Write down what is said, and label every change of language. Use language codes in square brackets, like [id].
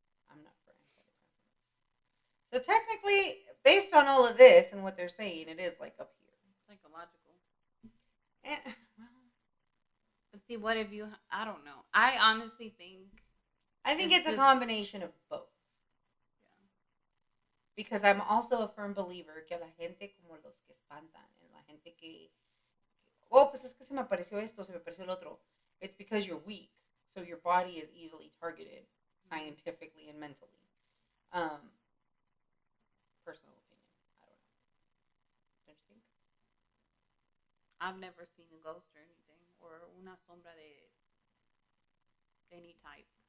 [en] I'm not for antidepressants. So technically, based on all of this and what they're saying, it is like up here. Psychological. And, but see, what if you... I don't know. I honestly think... I think it's a combination of both. Because I'm also a firm believer [es] que la gente como los que espantan, and la gente que, oh, pues es que se me apareció esto, se me apareció el otro. [en] It's because you're weak, so your body is easily targeted scientifically and mentally. Personal opinion, I don't know. Don't you think? I've never seen a ghost or anything, or [es] una sombra de [en] any type.